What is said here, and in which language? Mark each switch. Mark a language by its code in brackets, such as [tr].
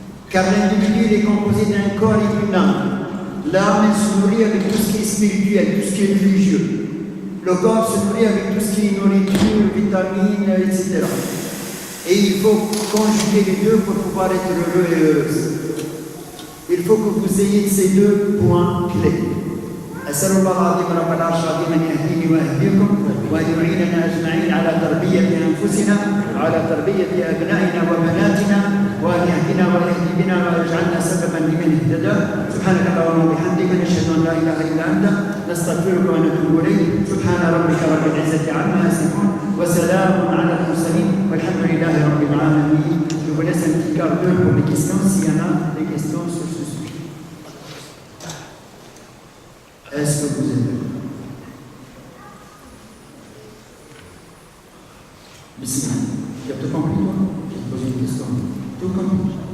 [fr] Car l'individu est composé d'un corps et d'une âme. L'âme se nourrit avec tout ce qui est spirituel, tout ce qui est religieux. Le corps se nourrit avec tout ce qui est nourriture, vitamines, etc. Et il faut conjuguer les deux pour pouvoir être heureux et heureuse. Il faut que vous ayez ces deux points clés. [ar] أسأل الله العظيم رب العرش العظيم أن يهديني ويهديكم وأن يعيننا أجمعين على تربية أنفسنا وعلى تربية أبنائنا وبناتنا وأن يهدينا ويهدي بنا ويجعلنا سببا لمن اهتدى. سبحانك اللهم وبحمدك نشهد أن لا إله إلا أنت نستغفرك ونتوب إليك. سبحان ربك رب العزة عما يصفون وسلام على المرسلين والحمد لله رب العالمين. [fr] Je vous laisse un petit quart d'heure pour les questions s'il y en a des questions sur ce sujet. Est-ce que vous êtes d'accord? Bismillah. Tu as tout compris, toi? Je vais te poser une question. Tout compris?